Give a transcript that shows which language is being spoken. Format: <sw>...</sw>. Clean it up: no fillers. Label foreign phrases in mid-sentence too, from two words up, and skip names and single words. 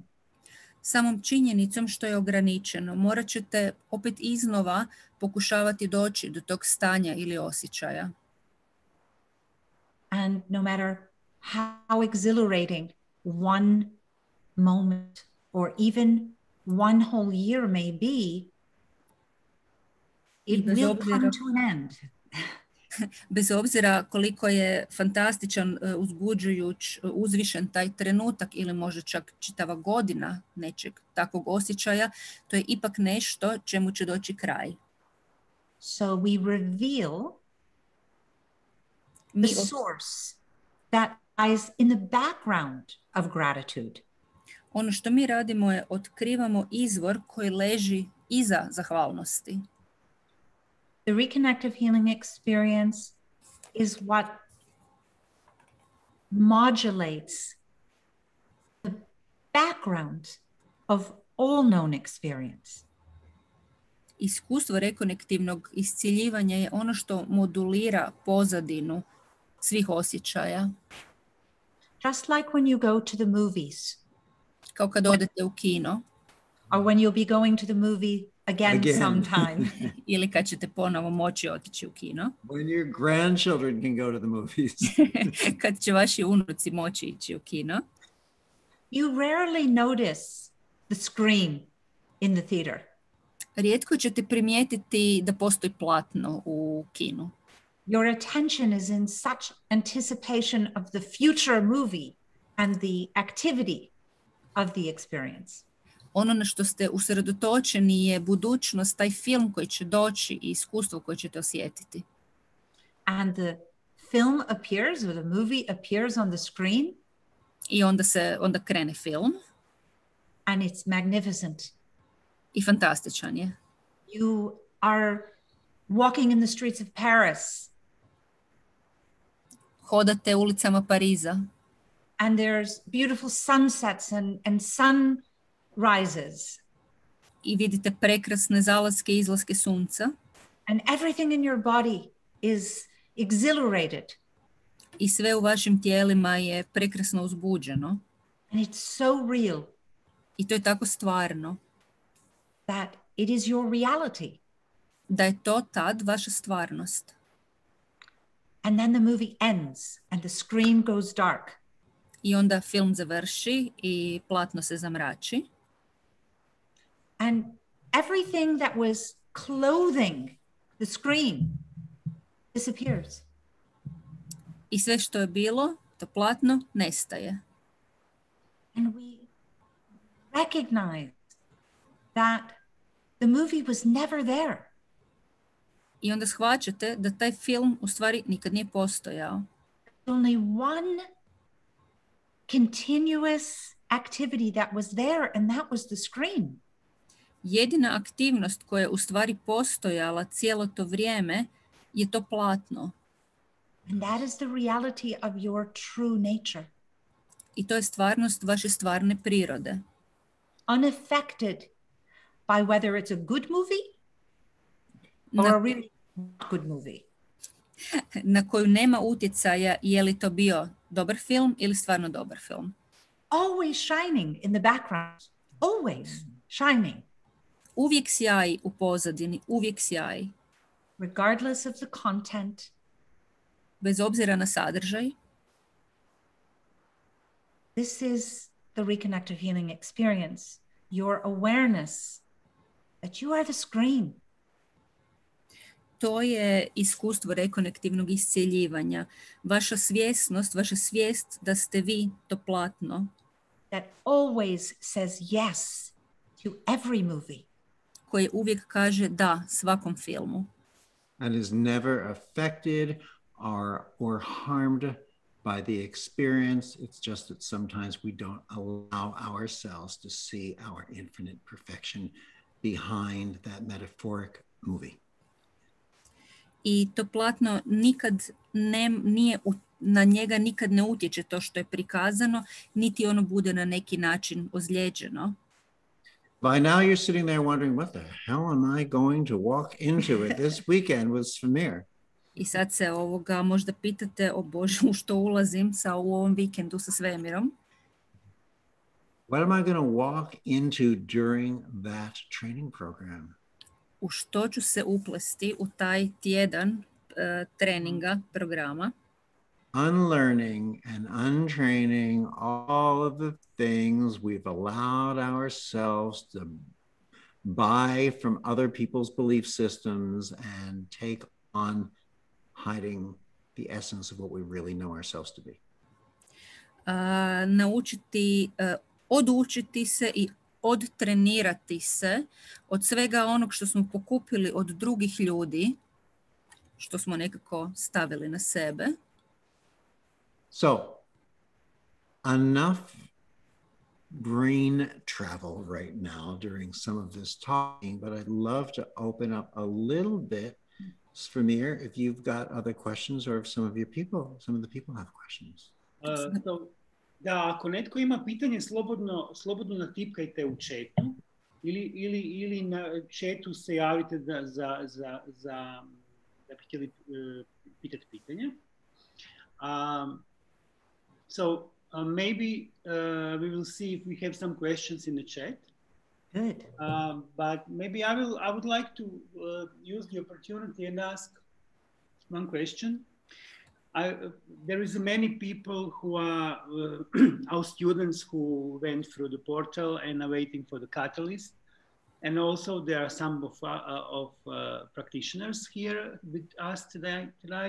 <hr>Samom činjenicom što je ograničeno, morat ćete opet iznova pokušavati doći do tog stanja ili osjećaja.</hr> <en>And no matter how exhilarating one moment or even one whole year may be, it will come to an end.</en> <hr>Bez obzira koliko je fantastičan, uzbuđujuć, uzvišen taj trenutak ili možda čak čitava godina nečeg takvog osjećaja, to je ipak nešto čemu će doći kraj.</hr> <en>So we reveal the source that lies in the background of gratitude.</en> <hr>Ono što mi radimo je otkrivamo izvor koji leži iza zahvalnosti.</hr> <en>The reconnective healing experience is what modulates the background of all known experience.</en> <hr>Iskustvo rekonektivnog iscjeljivanja je ono što modulira pozadinu svih osjećaja.</hr> <en>Just like when you go to the movies.</en> <hr>Kao kad odete u kino.</hr> <en>Or when you'll be going to the movie again. Sometime.</en> <hr>Ili kad ćete ponovo moći otići u kino.</hr> <en>When your grandchildren can go to the movies.</en> <hr>Kad će vaši unuci moći ići u kino.</hr> <en>You rarely notice the screen in the theater.</en> <hr>Rijetko ćete primijetiti da postoji platno u kinu.</hr> <en>Your attention is in such anticipation of the future movie and the activity of the experience.</en> <hr>Ono na što ste usredotočeni je budućnost, taj film koji će doći i iskustvo koje ćete osjetiti.</hr> <en>And the film appears, or the movie appears on the screen.</en> <hr>I onda krene film.</hr> <en>And it's magnificent.</en> <hr>I fantastičan je.</hr> <en>You are walking in the streets of Paris.</en> <hr>Hodate ulicama Pariza.</hr> <en>And there's beautiful sunsets and sunrises.</en> <hr>I vidite prekrasne zalaske i izlaske sunca.</hr> <en>And everything in your body is exhilarated.</en> <hr>I sve u vašim tijelima je prekrasno uzbuđeno.</hr> <en>And it's so real.</en> <hr>I to je tako stvarno.</hr> <en>That it is your reality.</en> <hr>Da je to tad vaša stvarnost.</hr> <en>And then the movie ends and the screen goes dark.</en> <hr>I onda film završi i platno se zamrači.</hr> <en>And everything that was clothing the screen disappears.</en> <hr>I sve što je bilo, to platno, nestaje.</hr> <en>And we recognize that the movie was never there.</en> <hr>I onda shvaćate da taj film u stvari nikad nije postojao.</hr> <en>Only one continuous activity that was there, and that was the screen.</en> <hr>Jedina aktivnost koja je u stvari postojala cijelo to vrijeme je to platno.</hr> <en>And that is the reality of your true nature.</en> <hr>I to je stvarnost vaše stvarne prirode.</hr> <en>Unaffected by whether it's a good movie or a really not good movie.</en> <hr>Na koju nema utjecaja je li to bio dobar film ili stvarno dobar film.</hr> <en>Always shining in the background. Always shining.</en> <hr>Uvijek sjaji u pozadini, uvijek sjaji.</hr> <en>Regardless of the content.</en> <hr>Bez obzira na sadržaj.</hr> <en>This is the Rekonektiv healing experience. Your awareness that you are the screen.</en> <hr>To je iskustvo rekonektivnog iscjeljivanja. Vaša svjesnost, vaša svijest da ste vi to platno.</hr> <en>That always says yes to every movie.</en> <hr>Koje uvijek kaže da svakom filmu.</hr> <en>And is never affected or harmed by the experience. It's just that sometimes we don't allow ourselves to see our infinite perfection behind that metaphoric movie.</en> <hr>I to platno nikad nije, na njega nikad ne utječe to što je prikazano, niti ono bude na neki način ozlijeđeno.</hr> <en>By now you're sitting there wondering, what the hell am I going to walk into it this weekend with Svamir?</en> <hr>I sad se možda pitate, o Bože, u što ulazim u ovom vikendu sa svemirom.</hr> <en>What am I going to walk into during that training program?</en> <hr>U što ću se uplesti u taj tjedan treninga, programa.</hr> <en>Unlearning and untraining all of the things we've allowed ourselves to buy from other people's belief systems and take on, hiding the essence of what we really know ourselves to be.</en> <hr>Odučiti se i odtrenirati se od svega onog što smo pokupili od drugih ljudi, što smo nekako stavili na sebe.</hr> <en>So, enough brain travel right now during some of this talking, but I'd love to open up a little bit. Svamir, if you've got other questions, or if some of the people have questions.</en> <hr>Da, ako netko ima pitanje, slobodno natipkajte u chatu ili na chatu se javite da bi htjeli pitati pitanje.</hr> <en>Maybe we will see if we have some questions in the chat. Good. But maybe I would like to use the opportunity and ask one question. There is many people who are our students who went through the portal and are waiting for the catalyst, and also there are some of practitioners here with us tonight.</en>